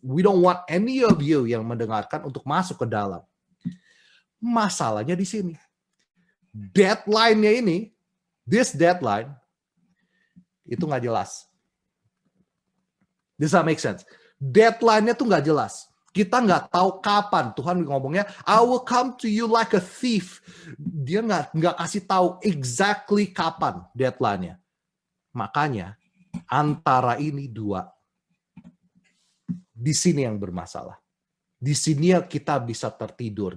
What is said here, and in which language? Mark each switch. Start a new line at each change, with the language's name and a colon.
English: We don't want any of you
Indonesian: yang mendengarkan untuk masuk ke dalam. Masalahnya di sini, deadline-nya ini, this deadline itu nggak jelas.
English: Does that make sense?
Indonesian: Deadline-nya tuh nggak jelas. Kita nggak tahu kapan. Tuhan ngomongnya,
English: I will come to you like a thief.
Indonesian: Dia nggak kasih tahu exactly kapan deadline-nya. Makanya antara ini dua, di sini yang bermasalah. Di sini yang kita bisa tertidur.